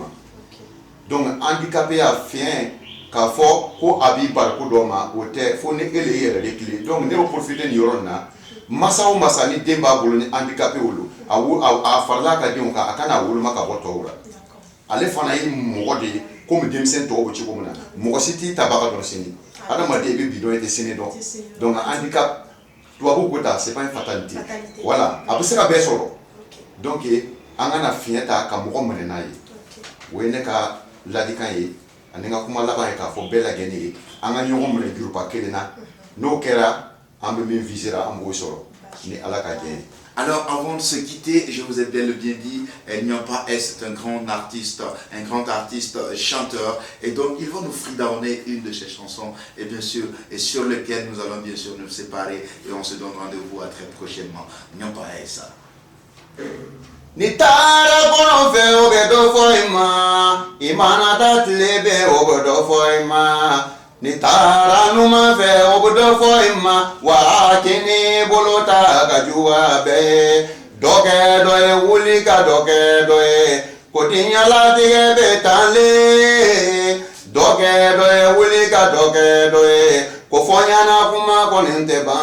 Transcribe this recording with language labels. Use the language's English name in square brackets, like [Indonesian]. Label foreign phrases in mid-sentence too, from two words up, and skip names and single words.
[Bambara] Donc handicapé y'a fiɲɛ k'a fɔ ko a b'i bari ko dɔ ma o tɛ fo ni e le y'i yɛrɛ de tile donc ne bɛ profiter nin yɔrɔ in na masa o masa ni den b'a bolo ni handicapé wolo a farala a ka denw kan a kana woloma ka bɔ tɔw la ale fana ye mɔgɔ de ye komi denmisɛn tɔw bɛ cogo min na mɔgɔ si t'i tabaga dɔn sini adamaden i bɛ bi dɔn i tɛ sini dɔn donc handicap tubabu ko ta [French] c'est pas une fatalité voilà [Bambara] a bɛ se ka bɛɛ sɔrɔ donc an kana fiɲɛ ta ka mɔgɔ minɛ n'a ye o ye ne ka ladikan ye ani ka kuma laban ye k'a fɔ bɛɛ lajɛlen ye an ka ɲɔgɔn minɛ juruba kelen na n'o kɛra an bɛ min visera an b'o sɔrɔ ni ala ka diɲɛ ye. [French] Alors, avant de se quitter, je vous ai bien dit, Yampa S est un grand artiste chanteur, et donc il va nous fredonner une de ses chansons, et bien sûr, et sur lequel nous allons bien sûr nous séparer, et on se donne rendez-vous à très prochainement. Yampa S. [Bambara] Ni taara kɔnɔ fɛ o bɛ dɔ fɔ i ma i mana taa tile bɛɛ o bɛ dɔ fɔ i ma ni taara numan fɛ o bɛ dɔ fɔ i ma wa kini bolo ta ka juguya bɛɛ dɔ kɛ dɔ ye wuli ka dɔ kɛ dɔ ye ko diɲɛlatigɛ bɛ tan le dɔ kɛ dɔ ye wuli ka dɔ kɛ dɔ ye ko fɔ ɲɛna kuma kɔni tɛ ban